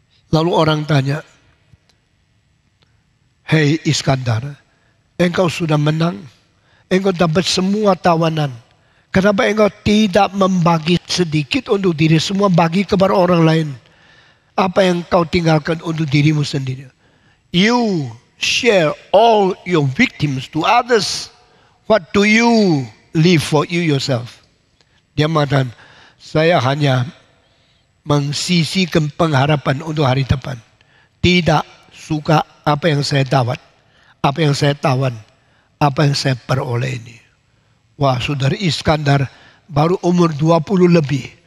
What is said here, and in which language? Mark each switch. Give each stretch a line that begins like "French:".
Indonesian: Lalu orang tanya, hei Iskandar, engkau sudah menang. Engkau dapat semua tawanan. Kenapa engkau tidak membagi sedikit untuk diri, semua bagi kepada orang lain? Apa yang kau tinggalkan untuk dirimu sendiri?
English: You share all your victims to others. What do you leave for you yourself?
Indonesian: Dia mengatakan, saya hanya mengsisihkan pengharapan untuk hari depan. Tidak suka apa yang saya dapat, apa yang saya tawan, apa yang saya peroleh ini. Wah, saudara, Iskandar baru umur 20 lebih.